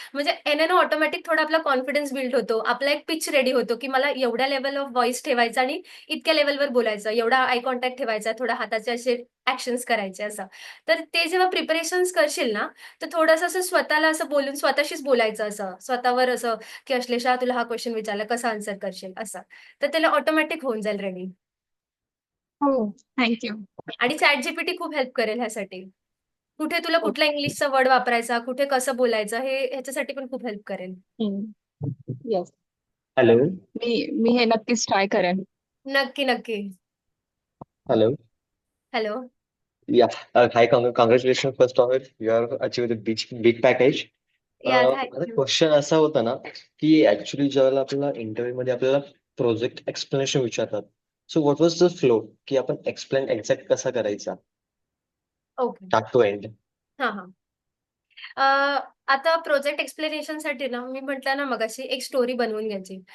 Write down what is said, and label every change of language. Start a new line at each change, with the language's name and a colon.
Marathi: म्हणजे याने ना ऑटोमॅटिक थोडा आपला कॉन्फिडन्स बिल्ड होतो. आपला एक पिच रेडी होतो, की मला एवढ्या लेव्हल ऑफ व्हॉईस ठेवायचा आणि इतक्या लेव्हलवर बोलायचं, एवढा आय कॉन्टॅक्ट ठेवायचा, थोडा हाताचे असे ॲक्शन्स करायचे असं. तर ते जेव्हा प्रिपरेशन्स करशील ना, तर थोडंसं असं स्वतःला असं बोलून स्वतःशीच बोलायचं असं, स्वतःवर असं, की "अश्लेषा तुला हा क्वेशन विचारला, कसं आन्सर करशील?" असं. तर त्याला ऑटोमॅटिक होऊन जाईल रेडी. हो, थँक आणि ChatGPT खूप हेल्प करेल ह्यासाठी. कुठे तुला कुठला इंग्लिशचा वर्ड वापरायचा, कुठे कसं बोलायचं हे ह्याच्यासाठी पण खूप हेल्प करेल.
English: Yes. Hello,
Marathi: मी हे नक्कीच ट्राय करेन. नक्की, नक्की.
English: hello. Hello. Yeah, hi, congratulations first of it. You have achieved a big package. या thank
Marathi: माझा
English: You.
Marathi: क्वेश्चन असा होता ना, की ऍक्च्युली ज्यावेळेला आपल्याला इंटरव्ह्यू मध्ये आपल्याला प्रोजेक्ट एक्सप्लेनेशन विचारतात.
English: so what was the flow
Marathi: की आपण एक्सप्लेन एक्झॅक्ट कसा करायचा
English: Okay. Start to end. हां, हां.
Marathi: अ, आता प्रोजेक्ट एक्सप्लेनेशनसाठी ना, मी म्हटलं ना मगाशी एक स्टोरी बनवून घ्यायची.